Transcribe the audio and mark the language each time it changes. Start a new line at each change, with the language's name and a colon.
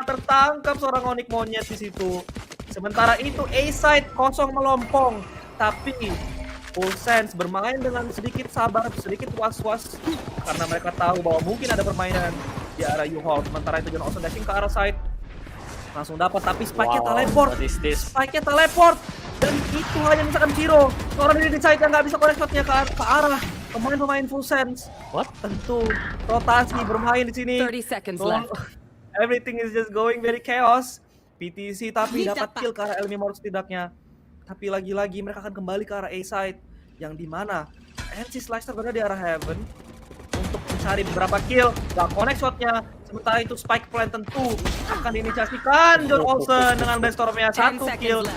Indonesian: Tertangkap seorang Onyx Monyet di situ. Sementara itu A-side kosong melompong, tapi Full Sense bermain dengan sedikit sabar, sedikit was-was karena mereka tahu bahwa mungkin ada permainan di arah U-Hall. Sementara itu John Olsen dashing ke arah side, langsung dapat, tapi spike-nya teleport. Spike-nya teleport, dan itu hanya misalkan Zero. Seorang dari side yang nggak bisa connect shot-nya ke arah pemain-pemain Full Sense.
English: What?
Indonesian: Tentu rotasi bermain di sini.
English: 30 seconds left. Everything is just going very chaos.
Indonesian: PTC tapi dapat kill ke arah Elmi Morse setidaknya. Tapi lagi-lagi mereka akan kembali ke arah A-side, yang dimana NC Slasher berada di arah Heaven untuk mencari beberapa kill. Gak connect shotnya. Sementara itu spike plan tentu akan diinisiasikan John Olsen dengan Blade Storm-nya 1 kill.